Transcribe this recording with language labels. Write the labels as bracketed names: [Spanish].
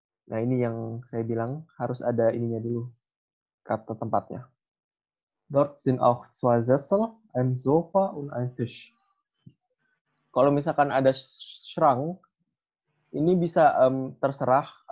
[Indonesian] Nah, ini yang saya bilang harus ada ininya dulu. Kata tempatnya. [German] Dort sind auch 2 Sessel, ein Sofa und ein Tisch. [Indonesian] Kalau misalkan ada Schrank, ini bisa terserah.